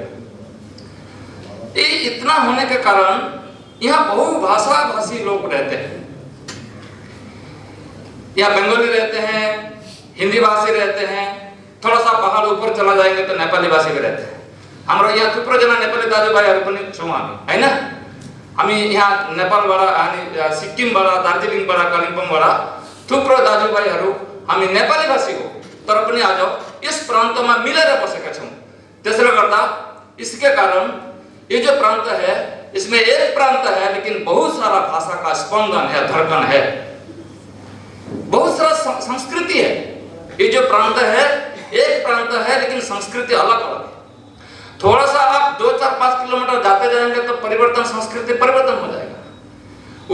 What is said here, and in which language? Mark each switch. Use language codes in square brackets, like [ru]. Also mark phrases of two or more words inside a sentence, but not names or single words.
[hi] ये इतना होने के कारण यहाँ बहुभाषा भाषी लोग रहते हैं। यहाँ बंगाली रहते हैं, हिंदी भाषी रहते हैं, थोड़ा सा पहाड़ ऊपर चला जाएंगे तो नेपाली भाषी भी रहते हैं। [ne] हमारा यहाँ थुप्रो जना नेपाली दाजुभाइहरू पनि छौँ हामी, हैन? हामी यहाँ नेपालबाट, सिक्किमबाट, दार्जिलिङबाट, कालिम्पोङबाट थुप्रो दाजुभाइहरू हामी नेपाली भाषी हो, तर पनि आज यस प्रान्तमा मिलेर बसेका छौँ। त्यसले गर्दा [hi] इसके कारण ये जो प्रांत है, इसमें एक प्रांत है लेकिन बहुत सारा भाषा का स्पंदन है, धड़कन है, बहुत सारा संस्कृति है। ये जो प्रांत है, एक प्रांत है लेकिन संस्कृति अलग अलग है। थोड़ा सा आप 2-4-5 किलोमीटर जाते जाएंगे तो परिवर्तन, संस्कृति परिवर्तन हो जाएगा।